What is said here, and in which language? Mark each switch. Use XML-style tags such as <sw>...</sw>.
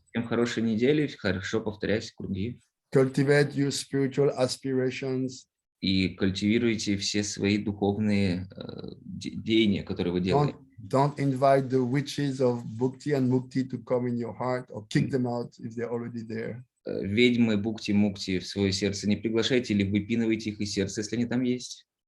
<ru>Всем хорошей недели, хорошо повторяйте круги.</ru> <en>Cultivate your spiritual aspirations.</en> <ru>И культивируйте все свои духовные деяния, которые вы делаете.</ru> <en>Don't invite the witches of bhakti and mukti to come in your heart or kick them out if they're already there.</en> <ru>Ведьмы, букти-мукти в свое сердце не приглашайте или выпинывайте их из сердца, если они там есть.</ru>